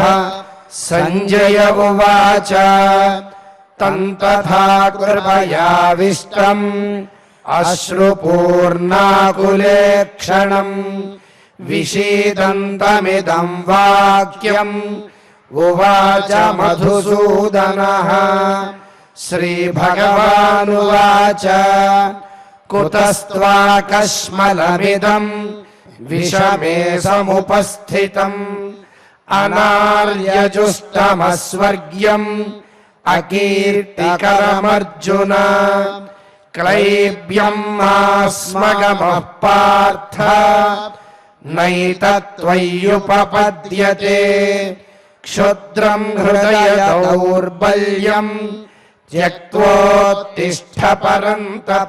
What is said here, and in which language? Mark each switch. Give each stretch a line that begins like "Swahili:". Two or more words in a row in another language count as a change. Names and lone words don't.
Sanskrit: సంజయ ఉవాచ తం తథా కృపయావిష్టం అశ్రుపూర్ణాకులేక్షణం విషీదంతమిదం వాక్యం ఉవాచ మధుసూదనః. శ్రీభగవానువాచ కుతస్త్వాకస్మలమిదం విషమే సముపస్థితం అనార్యజుష్టమస్వర్గ్యం अकीर्तिकरमर्जुन क्लैब्यं मास्मगमः पार्थ नैतत्त्वय्युपपद्यते क्षुद्रं हृदय दौर्बल्यं त्यक्त्वोत्तिष्ठ परन्तप।